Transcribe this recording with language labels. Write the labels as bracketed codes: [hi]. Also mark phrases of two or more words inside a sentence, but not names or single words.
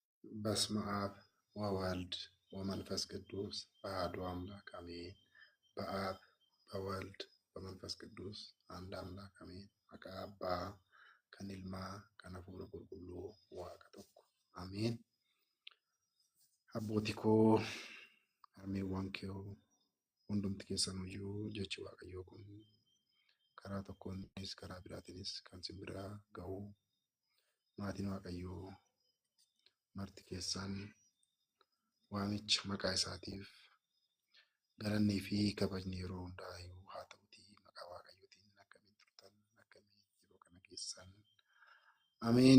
[am] በስመ አብ ወወልድ ወመንፈስ ቅዱስ አሐዱ አምላክ አሜን። በአብ በወልድ በመንፈስ ቅዱስ አንድ አምላክ አሜን። መቃ [om] አbbaa kan ilmaa kan hafuura qulqulluu waaqa tokko አሜን። Abbootii koo harmeewwan koo hundumti keessanuyyuu jechi waaqayyoo kun karaa tokkoonis karaa biraatiinis kan simbira ga'u maatiin waaqayyoo marti keessan waamicha maqaa isaatiif galannii fi kabajni yeroo hundaayyuu haa ta'utii maqaa waaqayyootiin akkamiin turtan akkamiin yeroo kana keessan ameen.